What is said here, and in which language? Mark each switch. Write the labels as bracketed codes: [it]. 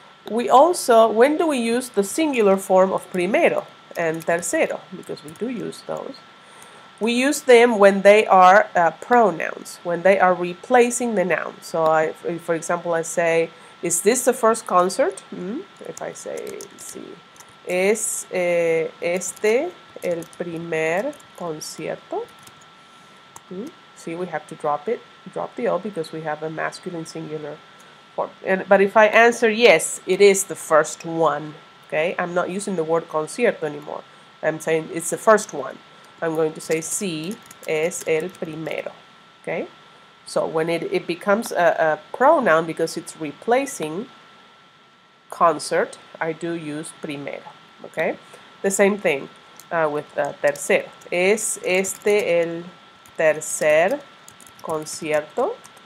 [en] We also, when do we use the singular form of primero and tercero? Because we do use those. We use them when they are pronouns, when they are replacing the noun. So for example, I say, is this the first concert? If I say, [es] sí, es este el primer concierto? [en] See, we have to drop the O because we have a masculine singular form. But if I answer yes, it is the first one, okay? I'm not using the word concierto anymore. I'm saying it's the first one. I'm going to say [es] sí es el primero, [en] okay? So when it becomes a pronoun because it's replacing concert, I do use primero, okay? The same thing with tercero. [es] Es este el tercer concierto?